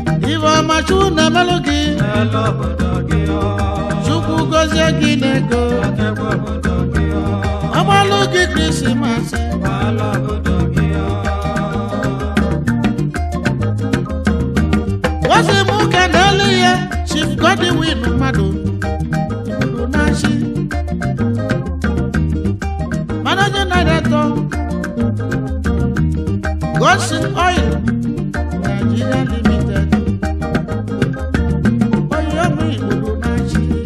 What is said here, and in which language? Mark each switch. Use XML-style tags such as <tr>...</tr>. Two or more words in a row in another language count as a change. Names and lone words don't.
<ig>Iwe ọma Chukwu na-emelụ gị, Elu obodo gị o. Chukwu gọzie gị n'ego. Akekwe obodo gị o. Ọgbalụ gị Krismas. Elu obodo gị o.</ig> <yo>Wọ́n sì mú Kẹ̀nẹ́lì yẹ,</yo> <ig>Chief Godwin Mmadụ, Igbodo na-achị.</ig> <en>Managing Director, Godson Oil, Nigeria Limited.</en> <ig>Oyi ọmụ Igbodo na-achị.</ig>